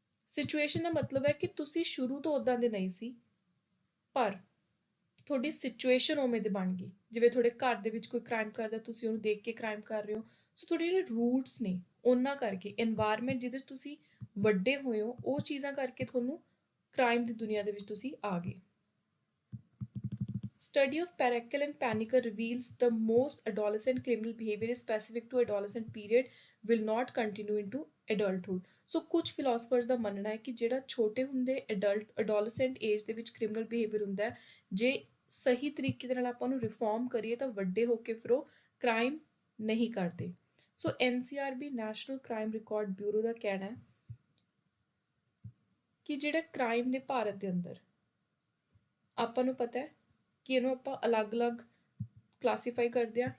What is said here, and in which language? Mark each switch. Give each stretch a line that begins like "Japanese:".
Punjabi: Situation ਦਾ ਮਤਲਬ ਹੈ ਕਿ ਤੁਸੀਂ ਸ਼ੁਰੂ ਤੋਂ ਉੱਦਾਂ ਦੇ ਨਹੀਂ ਸੀ ਪਰ ਤੁਹਾਡੀ ਸਿਚੁਏਸ਼ਨ ਉਵੇਂ ਦੀ ਬਣ ਗਈ, ਜਿਵੇਂ ਤੁਹਾਡੇ ਘਰ ਦੇ ਵਿੱਚ ਕੋਈ ਕ੍ਰਾਈਮ ਕਰਦਾ ਤੁਸੀਂ ਉਹਨੂੰ ਦੇਖ ਕੇ ਕ੍ਰਾਈਮ ਕਰ ਰਹੇ ਹੋ। ਸੋ ਤੁਹਾਡੇ ਜਿਹੜੇ ਰੂਟਸ ਨੇ ਉਹਨਾਂ ਕਰਕੇ, ਇਨਵਾਇਰਮੈਂਟ ਜਿਹਦੇ 'ਚ ਤੁਸੀਂ ਵੱਡੇ ਹੋਏ ਹੋ ਉਹ ਚੀਜ਼ਾਂ ਕਰਕੇ ਤੁਹਾਨੂੰ ਕ੍ਰਾਈਮ ਦੀ ਦੁਨੀਆ ਦੇ ਵਿੱਚ ਤੁਸੀਂ ਆ ਗਏ।
English: Study of Parakel and Paniker reveals the most adolescent criminal behavior is specific to adolescent period, will not continue into adulthood.
Punjabi: ਸੋ ਕੁਝ ਫਿਲਾਸਫਰਸ ਦਾ ਮੰਨਣਾ ਹੈ ਕਿ ਜਿਹੜਾ ਛੋਟੇ ਹੁੰਦੇ
English: adolescent age
Punjabi: ਦੇ ਵਿੱਚ
English: criminal behaviour
Punjabi: ਹੁੰਦਾ ਹੈ, ਜੇ ਸਹੀ ਤਰੀਕੇ ਦੇ ਨਾਲ ਆਪਾਂ ਨੂੰ ਰਿਫਾਰਮ ਕਰੀਏ ਤਾਂ ਵੱਡੇ ਹੋ ਕੇ ਫਿਰ ਉਹ ਕ੍ਰਾਈਮ ਨਹੀਂ ਕਰਦੇ। ਸੋ NCRB national crime record bureau ਦਾ ਕਹਿਣਾ ਹੈ ਕਿ ਜਿਹੜਾ ਕ੍ਰਾਈਮ ਨੇ ਭਾਰਤ ਦੇ ਅੰਦਰ, ਆਪਾਂ ਨੂੰ ਪਤਾ ਹੈ ਕਿ ਇਹਨੂੰ ਆਪਾਂ ਅਲੱਗ-ਅਲੱਗ ਕਲਾਸੀਫਾਈ ਕਰਦੇ ਹਾਂ।